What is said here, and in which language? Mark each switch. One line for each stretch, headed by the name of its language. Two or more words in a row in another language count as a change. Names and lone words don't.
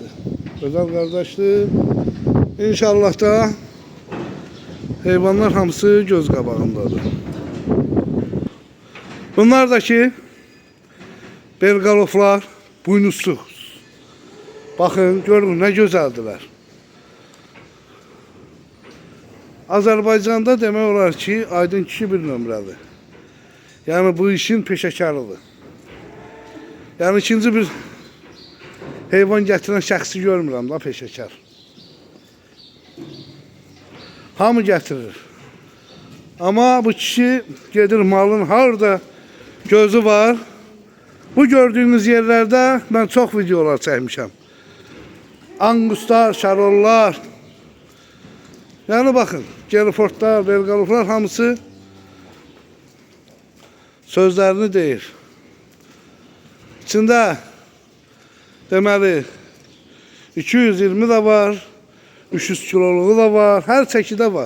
Turkish: Özel kardeşti.
Azerbaijani: İnşallah da hayvanlar hamısı göz qabağındadır. Bunlar da ki Belgaloflar buynuzsuz.
Turkish: Bakın görün ne gözəldirlər.
Azerbaijani: Azərbaycanda demək olar ki, Aydın kişi bir nömrədir. Yani bu işin peşəkarıdır. Yani ikinci bir heyvan gətirən şəxsi görmürəm da peşəkar. Hamı gətirir. Ama bu kişi gedir malın harda gözü var.
Turkish: Bu gördüğünüz yerlerde ben çok videolar çəkmişəm. Anguslar, şarollar. Yani bakın,
Azerbaijani: Gelfordlar, Belgaloflar hamısı sözlerini deyir. İçində deməli 220 de var, 300 kiloluğu da var, her çəkidə var.